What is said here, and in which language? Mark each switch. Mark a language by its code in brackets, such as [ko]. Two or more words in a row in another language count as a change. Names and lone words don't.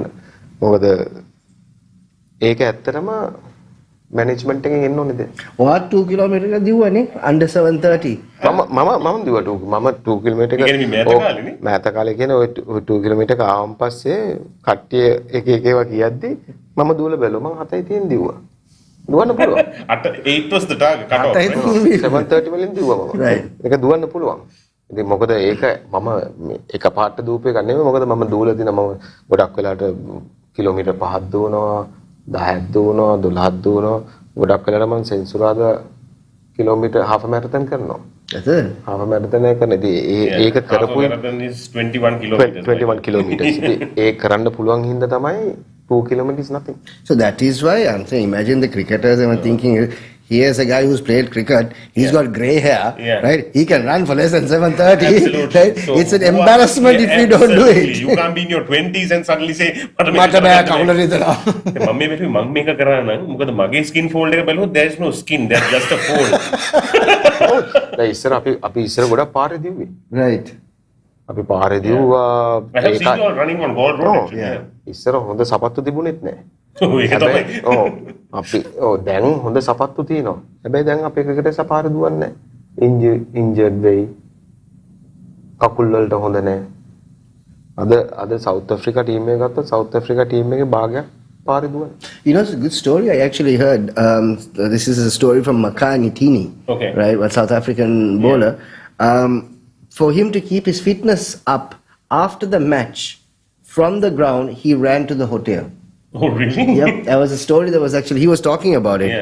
[si] මොකද ඒක ඇත්තටම මැනේජ්මන්ට් එකෙන් එන්න ඕනේ දැන්. ඔයා 2 කිලෝමීටර් එක දිව්වනේ under 730. මම දිවා 2 කිලෝමීටර් එක. ඒ කියන්නේ මේ කාලේනේ. මෑත කාලේ කියන්නේ ඔය 2 කිලෝමීටර් එක ආවම පස්සේ කට්ටිය එක ඒවා කියද්දි මම දුවලා බැලුවා. මම 7යි තියෙන දිව්වා. දුවන්න පුළුවන්. [en] 8 was the target cut off. [si] 730 වලින් දිව්වා මම. [en] Right. [si] ඒක දුවන්න පුළුවන්. ඉතින් මොකද ඒක මම එක පාට දූපේ ගන්න නෙමෙයි. මොකද මම දුවලා දින මම ගොඩක් වෙලාවට කිලෝමීටර් 5ක් දුවනවා, 10ක් දුවනවා, 12ක් දුවනවා. ගොඩක් වෙලාවට මම සෙන්සුරාදා කිලෝමීටර් [en] half marathon [si] කරනවා. ඇත්තද? [en] half marathon [si] එක කරන. ඉතින් ඒක කරපු [en] marathon is 21 kilometers. 21 kilometers. [si] ඉතින් ඒක කරන්න පුළුවන් හින්දා තමයි 2 [en] kilometers nothing. So that is why I'm saying, imagine the cricketers, I'm thinking, here's a guy who's played cricket, he's got grey hair, right? He can run for less than 730, Absolutely. right? So it's an embarrassment if you don't do absolutely. it. You can't be in your 20s and suddenly say, [si] මට බෑ කවුරුද හිතනවා. මම මේක කරා නම් මොකද මගේ [en] skin fold [si] එක බැලුවොත් [en] there is no skin, there's just a fold. [si] දැන් ඉස්සර අපි ඉස්සර ගොඩක් පාරේ දිව්වේ. [en] Right. [si] අපි පාරේ දිව්වා. [en] I have seen you all running on Gold Road actually. yeah. [si] ඉස්සර හොඳ සපත්තු තිබුණෙත් නැහැ. ඒක තමයි. අපි දැන් හොඳ සපත්තු තියෙනවා. හැබැයි දැන් අපේ ක්‍රිකටර්ස් පාරේ දුවන්නේ නැහැ. ඉන්ජර්ඩ් වෙයි. කකුල් වලට හොඳ නැහැ. අද සවුත් අප්‍රිකා ටීම් එක ගත්තොත් සවුත් අප්‍රිකා ටීම් එකේ භාගයක් පාරේ දුවන්නේ. [en] You know, it's a good story. I actually heard, this is a story from Makani Tini, Okay. right, a South African bowler. For him to keep his fitness up after the match, from the ground, he ran to the hotel. Oh really? Yep, that was a story that was actually, he was talking about it.